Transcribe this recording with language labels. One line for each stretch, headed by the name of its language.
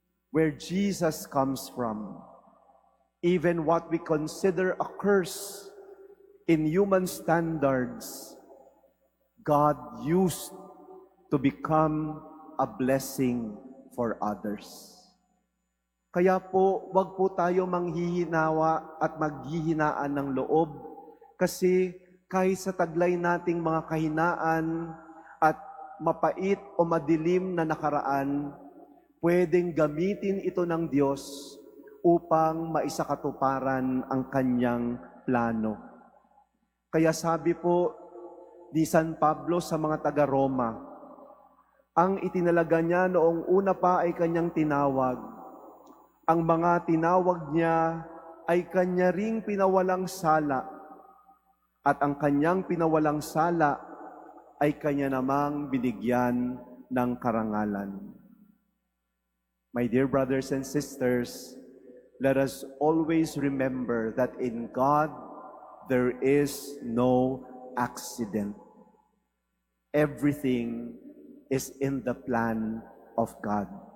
English: where Jesus comes from. Even what we consider a curse in human standards, God used to become a blessing for others.
Filipino: Kaya po, wag po tayo manghihinawa at maghihinaan ng loob kasi kahit sa taglay nating mga kahinaan at mapait o madilim na nakaraan, pwedeng gamitin ito ng Diyos upang maisakatuparan ang kanyang plano. Kaya sabi po ni San Pablo sa mga taga-Roma, ang itinalaga niya noong una pa ay kanyang tinawag. Ang mga tinawag niya ay kanya ring pinawalang sala. At ang kanyang pinawalang sala ay kanya namang binigyan ng karangalan.
English: My dear brothers and sisters, let us always remember that in God there is no accident. Everything is in the plan of God.